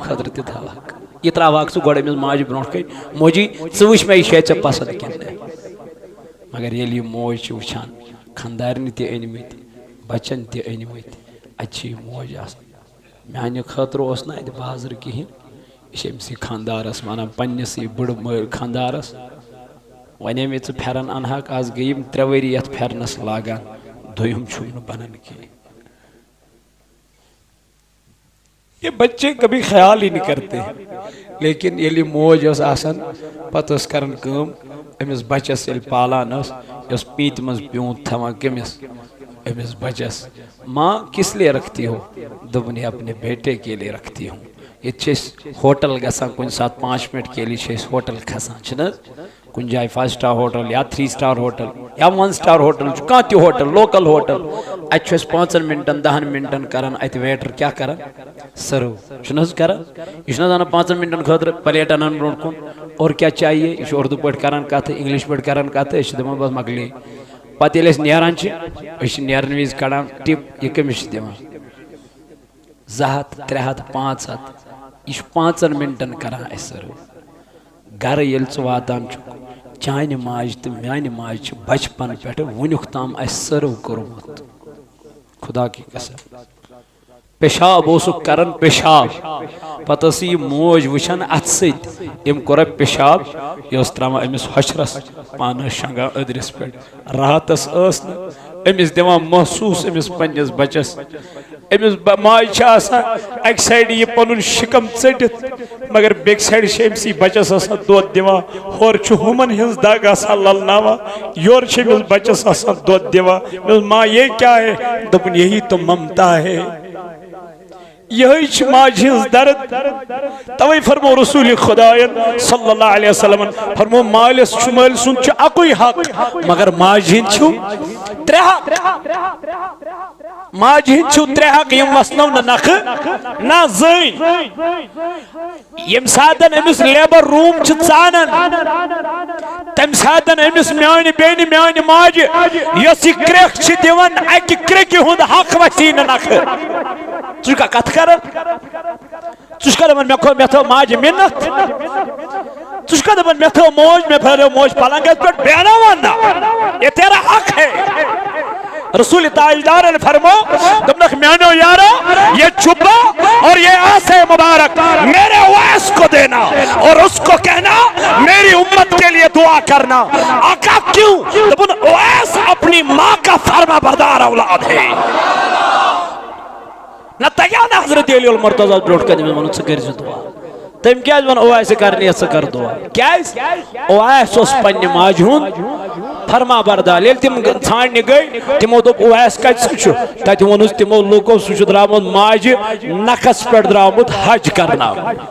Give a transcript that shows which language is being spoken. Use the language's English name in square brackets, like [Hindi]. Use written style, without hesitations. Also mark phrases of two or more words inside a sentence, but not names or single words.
[Kashmiri] خٲطرٕ تہِ تھاوکھ یہ تراوکھ ژٕ گۄڈٕ أمِس ماجہِ برونٛٹھ کَنۍ موجی ژٕ وٕچھ مےٚ یہِ چھے ژےٚ پسنٛد کِنہٕ نہٕ مگر ییٚلہِ یہِ موج چھِ وٕچھان خانٛدارنہِ تہِ أنۍمٕتۍ بچن تہِ أنۍمٕتۍ اَتہِ چھِ یہِ موج آسان میانہِ خٲطرٕ اوس نہٕ اَتہِ بازر کِہیٖنۍ یہِ چھِ أمسٕے خانٛدارس وَنان پننِسٕے بٕڑٕ خانٛدارس وَنے مےٚ ژٕ پھٮ۪رن اَنہاکھ آز گٔیِم 3 ؤری یتھ پھٮ۪رنس لاگان دوٚیِم چھُم نہٕ بنان کِہیٖنۍ [Urdu] یہ بچے کبھی خیال ہی نہیں کرتے لیکن [Kashmiri] ییٚلہِ موج ٲس آسان پتہٕ ٲس کران کٲم أمِس بچس ییٚلہِ پالان ٲس یہِ ٲس پیٖنتہِ منٛز پیوٗنت تھاوان کٔمِس أمِس بچس [Urdu] ماں کس لیے رکھتی ہو [Kashmiri] دوٚپُن [Urdu] یہ اپنے بیٹے کے لیے رکھتی ہوں [Kashmiri] ییٚتہِ چھِ أسۍ ہوٹل گژھان کُنہِ ساتہٕ 5 [Urdu] منٹ کے لیے [Kashmiri] چھِ أسۍ ہوٹل کھسان چھِنہٕ حظ کُنہِ جایہِ 5 سٹار ہوٹل یا 3 سٹار ہوٹل یا 1 سٹار ہوٹل چھُ کانٛہہ تہِ ہوٹل لوکل ہوٹل اتہِ چھُ أسۍ 5 منٹن 10 منٹن کران اتہِ ویٹر کیٛاہ کران سرو چھُنہٕ حظ کران یہِ چھُنہٕ حظ انان 5 منٹن خٲطرٕ پلیٹ انان برونٛٹھ کُن اور کیٛاہ چاہیے یہِ چھُ اردو پٲٹھۍ کران کتھٕ انگلش پٲٹھۍ کران کتھٕ أسۍ چھِ دپان بس مکلے پتہٕ ییٚلہِ أسۍ نیران چھِ أسۍ چھِ نیرن وِزِ کڑان ٹِپ یہِ کٔمِس چھِ دِوان 200 300 500 یہ 5 منٹن کران اَسہِ سرو گرٕ ییٚلہِ ژٕ واتان چھُکھ چانہِ ماجہِ تہٕ میانہِ ماجہِ چھِ بچپن پٮ۪ٹھٕ وُنیُک تام اَسہِ سرو کوٚرمُت [Urdu] خدا کی قسم [Kashmiri] پیشاب اوسُکھ کران پیشاب پتہٕ ٲس یہِ موج وٕچھان اتھٕ سۭتۍ أمۍ کوٚرا پیشاب یہِ ٲس تراوان أمِس ہۄچھرس پانہٕ ٲس شنٛگان أدرِس پٮ۪ٹھ راتس ٲس نہٕ أمِس دِوان محسوٗس أمِس پننِس بچس أمِس ماجہِ چھِ آسان اکہِ سایڈٕ یہِ پنُن شِکم ژٔٹِتھ مگر بیٚکہِ سایڈٕ چھِ أمسٕے بچس آسان دۄد دِوان ہورٕ چھُ ہُمن ہٕنٛز دگ آسان للناوان یورٕ چھِ أمِس بچس آسان دۄد دِوان مےٚ [Urdu] ماں یہ کیا ہے [Kashmiri] دوٚپُن [Urdu] یہی تو ممتا ہے [Kashmiri] یہی چھ ماجہِ ہٕنٛز درد توے فرمو رسول خدا [Arabic] صلی اللہ علیہ وسلم [Kashmiri] فرمو مالس چھُ مٲلۍ سُنٛد چھُ اکُے حق مگر ماجہِ ہٕنٛدۍ چھُ 3 حق ماجہِ ہٕنٛدۍ چھُ 3 حق یِم وسنو نہٕ نکھٕ نہ زٔنۍ ییٚمہِ ساتہٕ أمِس لیبر روٗم چھِ ژانان تمہِ ساتہٕ أمِس میانہِ بیٚنہِ میانہِ ماجہِ یۄس یہِ کرٛیکھ چھِ دِوان اکہِ کرٛیکہِ ہُنٛد حق وسی نہٕ نکھٕ ژٕ چھُکھا کتھ کران ژٕ چھُکھا دپان مےٚ تھٲو ماجہِ مِنت ژٕ چھُکھا دپان مےٚ تھٲو موج مےٚ پھیرٲو موج پلنگس پٮ۪ٹھ بیٚہناوان [Urdu] نہ یہ تیرا حق ہے رسول تاجدار نے [Kashmiri] فرمو دوٚپنکھ میانو یارو [Urdu] یہ چھپا اور یہ آسے مبارک میرے اویس کو دینا اور اس کو کہنا میری امت کے لیے دعا کرنا آقا کیوں دوٚپُن اویس اپنی ماں کا فرما بردار اولاد ہے [Kashmiri] نہ تگیٛاو نہٕ حضرت علی المرتضیٰ برونٛٹھ کَنہِ مےٚ ووٚنُن ژٕ کٔرۍزِ دُعا تٔمۍ کیٛازِ ووٚن اویسہِ کرنہِ ژٕ کر دُعا کیٛازِ اویس اوس پننہِ ماجہِ ہُنٛد فرما بردار ییٚلہِ تِم ژھانٛڈنہِ گٔے تِمو دوٚپ اویس کتہِ سُہ چھُ تتہِ ووٚنُس تِمو لوٗکو سُہ چھُ درٛامُت ماجہِ نکھس پٮ۪ٹھ درٛامُت حج کرناونہِ